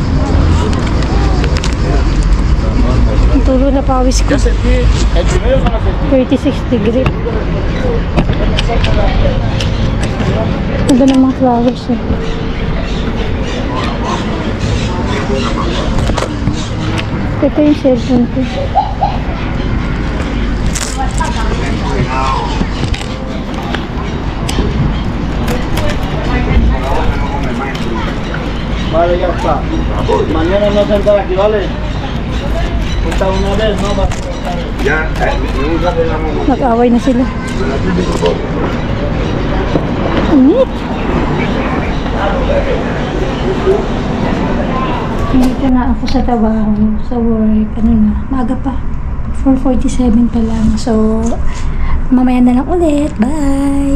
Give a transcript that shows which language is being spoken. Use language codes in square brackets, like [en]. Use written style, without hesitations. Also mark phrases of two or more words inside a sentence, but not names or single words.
[tl] Ang tulo na pawis ko. 36 degree. Ganda ng mga flowers eh. Ito yung cellphone ko. [es] Vale, ya está. Mañana no sentar aquí, ¿vale? Cuenta una vez, ¿no? Ya, nunca te damos. [tl] Nag-away na sila. Init. Dito na ako sa trabaho, sa work. Ano na, maaga pa. 4:47 pa lang. So, mamaya na lang ulit. Bye!